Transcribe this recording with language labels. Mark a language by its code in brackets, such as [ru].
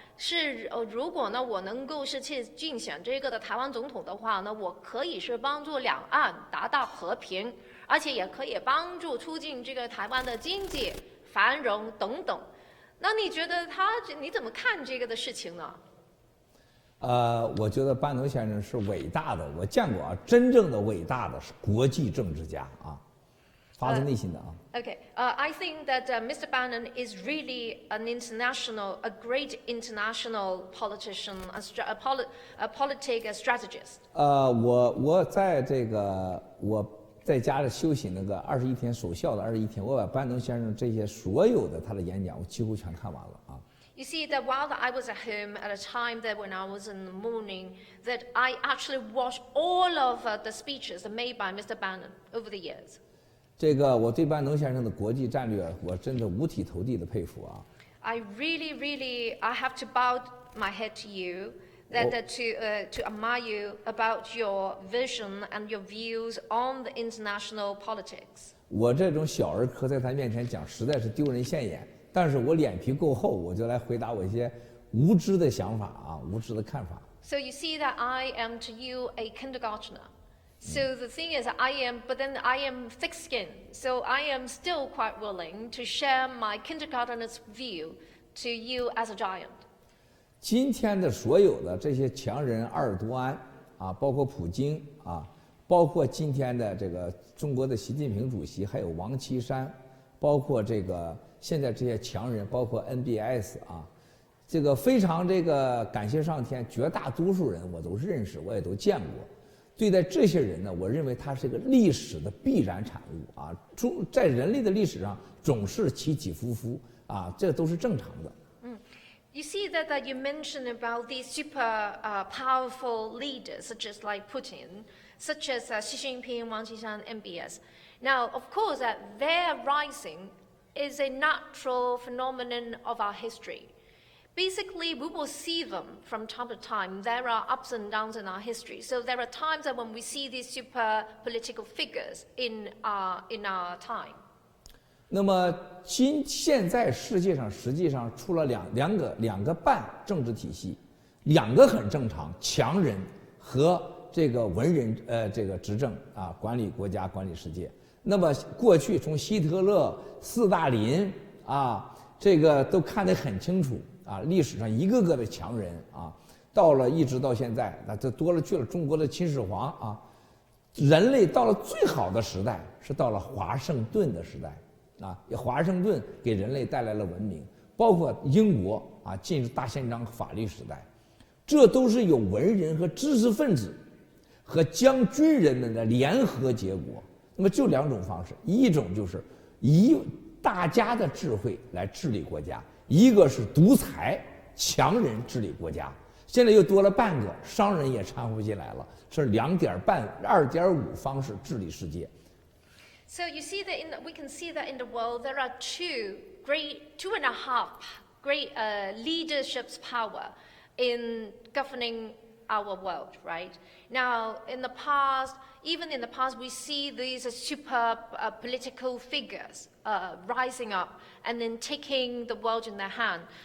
[zh] 是如果呢我能够是去竞选这个的台湾总统的话呢，我可以是帮助两岸达到和平，而且也可以帮助促进这个台湾的经济繁荣等等。那你觉得你怎么看这个的事情呢？我觉得班农先生是伟大的，我见过啊，真正的伟大的是国际政治家啊，发自内心的啊。 [en] Okay, I think that Mr. Bannon is really a great international politician, a politic strategist. [zh] 我在我在家里休息那个21天守孝的21天，我把班农先生这些所有的他的演讲我几乎全看完了啊。 [en] You see that while I was at home at a time that when I was in the morning, that I actually watched all of the speeches made by Mr. Bannon over the years. [zh] 这个我对班农先生的国际战略，我真的五体投地的佩服啊。 [en] I have to bow my head to you, to admire you about your vision and your views on the international politics. [zh] 我这种小儿科在他面前讲，实在是丢人现眼。但是我脸皮够厚，我就来回答我一些无知的想法啊，无知的看法。 [en] So you see that I am to you a kindergartner. So the thing is, I am thick-skinned. So I am still quite willing to share my kindergartner's view to you as a giant. [zh] 今天的所有的这些强人阿尔多安啊，包括普京啊，包括今天的这个中国的习近平主席，还有王岐山，包括这个现在这些强人，包括 NBS 啊，这个非常感谢上天，绝大多数人我都认识，我也都见过。对待这些人呢，我认为他是个历史的必然产物啊，在人类的历史上总是起起伏伏啊，这都是正常的。 [en] You see that you mentioned about these super powerful leaders, such as like Putin, such as Xi Jinping, Wang Qishan, MBS. Now, of course, their rising is a natural phenomenon of our history. Basically, we will see them from time to time. There are ups and downs in our history. So there are times that when we see these super political figures in our time. [zh] 那么现在世界上实际上出了两个半政治体系，两个很正常，强人和这个文人这个执政啊，管理国家，管理世界。那么过去从希特勒、斯大林啊，这个都看得很清楚啊，历史上一个个的强人啊，一直到现在，那这多了去了中国的秦始皇啊，人类到了最好的时代是到了华盛顿的时代。啊，华盛顿给人类带来了文明，包括英国啊，进入大宪章法律时代，这都是有文人和知识分子和将军人们的联合结果。那么就两种方式，一种就是以大家的智慧来治理国家，一个是独裁强人治理国家。现在又多了半个，商人也掺和进来了，是2.5方式治理世界。 [en] So you see that we can see that in the world there are two and a half great leadership's power in governing our world, right? Now, even in the past, we see these super political figures rising up and then taking the world in their hand.